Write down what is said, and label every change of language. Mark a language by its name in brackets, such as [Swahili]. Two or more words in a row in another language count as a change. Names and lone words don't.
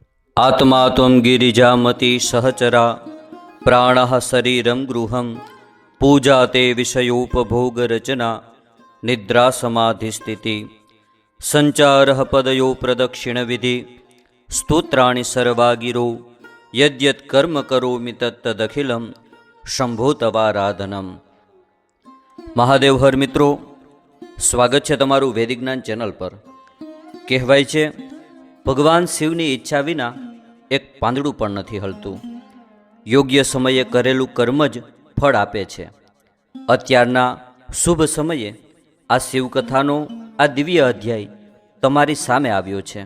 [Sanskrit] आत्मा त्वं गिरिजामति सहचरा प्राणः शरीरं गृहं पूजा ते विषयोपभोगरचना निद्रा समाधिस्थिति संचारः पदयो प्रदक्षिणविधि स्तोत्राणि सर्वागिरो यद्यत् कर्म करोमि तत्तदखिलं शंभो तवाराधनम। [Gujarati] મહાદેવ હર મિત્રો, સ્વાગત છે તમારું વૈદિક જ્ઞાન ચેનલ પર। કહેવાય છે ભગવાન શિવની ઈચ્છા વિના એક પાંદડું પણ નથી હલતું। યોગ્ય સમયે કરેલું કર્મ જ ફળ આપે છે। અત્યારના શુભ સમયે આ શિવકથાનો આ દિવ્ય અધ્યાય તમારી સામે આવ્યો છે।